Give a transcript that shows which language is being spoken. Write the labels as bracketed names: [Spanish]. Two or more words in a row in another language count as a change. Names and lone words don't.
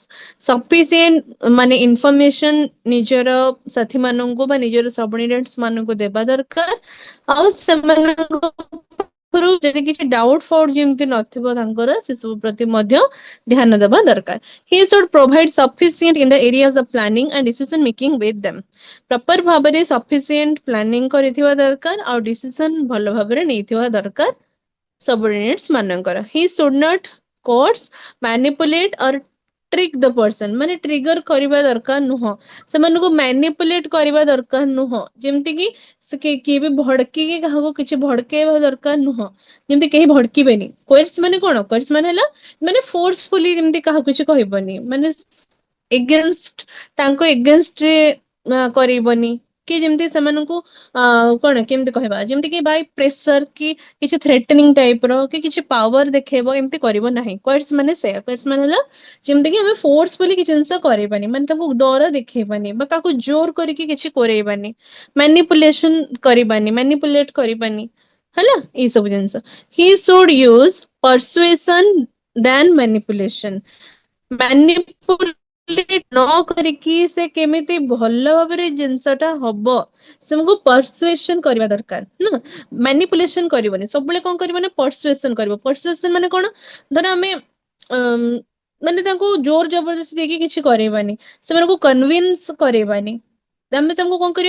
[Odia] Sufficient ମାନେ information ନିଜର ସାଥୀ ମାନଙ୍କୁ ବା ନିଜର ସବଅର୍ଡିନେଟ୍ସ ମାନଙ୍କୁ ଦେବା ଦରକାର, ଆଉ ସେମାନଙ୍କ ପାଖରୁ ଯଦି କିଛି ଡାଉଟ୍ ଫାଉଟ୍ ଯେମିତି ନଥିବ ତାଙ୍କର, ସେସବୁ ପ୍ରତି ମଧ୍ୟ ଧ୍ୟାନ ଦେବା ଦରକାର. [English] He should provide sufficient in the areas of planning and decision making with them. [Odia] ପ୍ରପର ଭାବରେ [English] sufficient planning [Odia] କରିଥିବା ଦରକାର, ଆଉ ଡିସିସନ ଭଲ ଭାବରେ ନେଇଥିବା ଦରକାର subordinates ମାନଙ୍କର. [English] He should not coerce, manipulate or trick the person. [Odia] ମାନେ ଟ୍ରିଗର କରିବା ଦରକାର ନୁହଁ, ସେମାନଙ୍କୁ ମ୍ୟାନିପୁଲେଟ କରିବା ଦରକାର ନୁହଁ, ଯେମିତି କି ସେ କିଏ ବି ଭଡକିକି କାହାକୁ କିଛି ଭଡକେଇବା ଦରକାର ନୁହଁ, ଯେମିତି କେହି ଭଡକିବେନି. କୋଏର୍ସ ମାନେ କଣ? କୋଏର୍ସ ମାନେ ହେଲା ମାନେ ଫୋର୍ସଫୁଲି ଯେମିତି କାହାକୁ କିଛି କହିବନି, ମାନେ ଏଗେନଷ୍ଟ ତାଙ୍କ ଏଗେନଷ୍ଟରେ କରିବନି, କି ଯେମିତି ସେମାନଙ୍କୁ କଣ କେମିତି କହିବା, ଯେମିତି କି [English] by pressure [Odia] କି କିଛି [English] threatening type [Odia] ର କି କିଛି ପାୱାର ଦେଖେଇବ, ଏମିତି କରିବ ନାହିଁ. କୋଏର୍ସ ମାନେ ସେୟା. କୋଏର୍ସ ମାନେ ହେଲା ଯେମିତି କି ଆମେ ଫୋର୍ସଫୁଲି କିଛି ଜିନିଷ କରେଇବାନି, ମାନେ ତାଙ୍କୁ ଡର ଦେଖେଇବାନି ବା କାହାକୁ ଜୋର କରିକି କିଛି କରେଇବାନି, ମ୍ୟାନିପୁଲେସନ କରିବାନି, ମ୍ୟାନିପୁଲେଟ କରିବାନି, ହେଲା, ଏଇ ସବୁ ଜିନିଷ. [English] He should use persuasion than manipulation. [Odia] ମ୍ୟାନିପୁଲେଟ ନ କରିକି ସେ କେମିତି ଭଲ ଭାବରେ ଜିନିଷଟା ହବ, ସେମାନଙ୍କୁ ପରସୁଏସନ କରିବା ଦରକାର ନା, ମ୍ୟାନିପୁଲେସନ କରିବନି. ସବୁବେଳେ କଣ କରିବ ନା ପରସୁଏସନ କରିବ. ପରସୁଏସନ ମାନେ କଣ? ଧର ଆମେ ମାନେ ତାଙ୍କୁ ଜୋର ଜବରଦସ୍ତି ଦେଇକି କିଛି କରେଇବାନି, ସେମାନଙ୍କୁ କନଭିନ୍ସ କରେଇବାନି, ଆମେ ତାଙ୍କୁ କଣ କରିବା?